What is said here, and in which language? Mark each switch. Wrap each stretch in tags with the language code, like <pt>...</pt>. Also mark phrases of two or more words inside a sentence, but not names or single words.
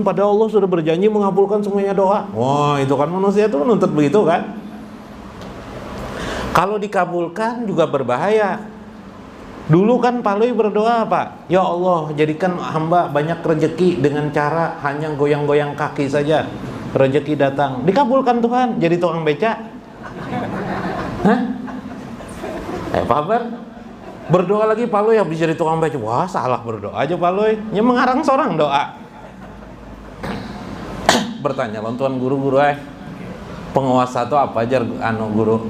<id>Pada Allah sudah berjanji mengabulkan semuanya doa. Wah, itu kan manusia itu menuntut begitu kan. Kalau dikabulkan juga berbahaya. Dulu kan Palui berdoa apa? Ya Allah, jadikan hamba banyak rezeki dengan cara hanya goyang-goyang kaki saja. Rezeki datang, dikabulkan Tuhan, jadi tukang beca. Hah? Apa kabar? Berdoa lagi Palui habis jadi tukang beca. Wah, salah berdoa aja Palui. Nya mengarang seorang doa. Bertanya lawan tuan guru-guru Penguasa itu apa jar guru?</id>